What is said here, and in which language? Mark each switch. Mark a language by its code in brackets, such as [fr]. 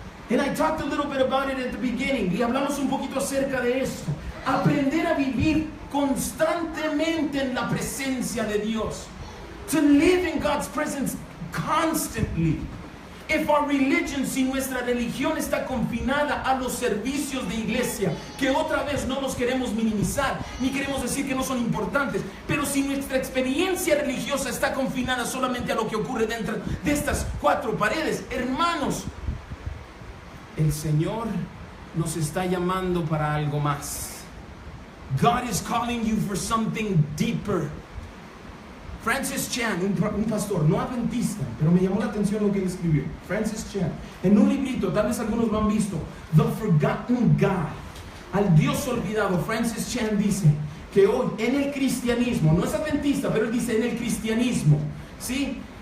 [en] And I talked a little bit about it at the beginning. [es] Y hablamos un poquito acerca de esto. Aprender a vivir constantemente en la presencia de Dios. [en] To live in God's presence constantly. If our religion, [es] si nuestra religión está confinada a los servicios de iglesia, que otra vez no los queremos minimizar, ni queremos decir que no son importantes, pero si nuestra experiencia religiosa está confinada solamente a lo que ocurre dentro de estas 4 paredes, hermanos, el Señor nos está llamando para algo más. [en] God is calling you for something deeper. [es] Francis Chan, un pastor, no adventista, pero me llamó la atención lo que él escribió. Francis Chan, en un librito, tal vez algunos lo han visto, The Forgotten God, al Dios olvidado. Francis Chan dice que hoy en el cristianismo, no es adventista, pero él dice en el cristianismo, ¿sí?